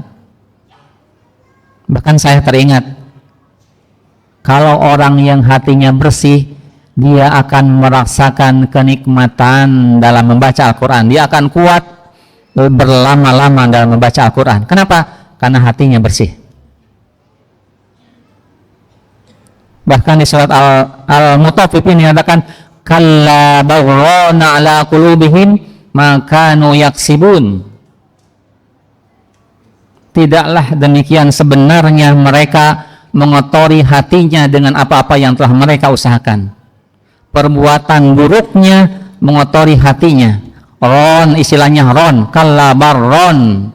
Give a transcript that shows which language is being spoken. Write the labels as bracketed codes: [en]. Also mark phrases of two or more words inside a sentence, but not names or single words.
[id] Bahkan saya teringat, kalau orang yang hatinya bersih, dia akan merasakan kenikmatan dalam membaca Al-Quran. Dia akan kuat berlama-lama dalam membaca Al-Quran. Kenapa? Karena hatinya bersih. Bahkan di surat Al-Mutaffifin dikatakan, [ar] كلا بل ران على قلوبهم ما كانوا يكسبون. [id] Tidaklah demikian, sebenarnya mereka mengotori hatinya dengan apa-apa yang telah mereka usahakan. Perbuatan buruknya mengotori hatinya. Ron, istilahnya ron, [ar] كلا بران.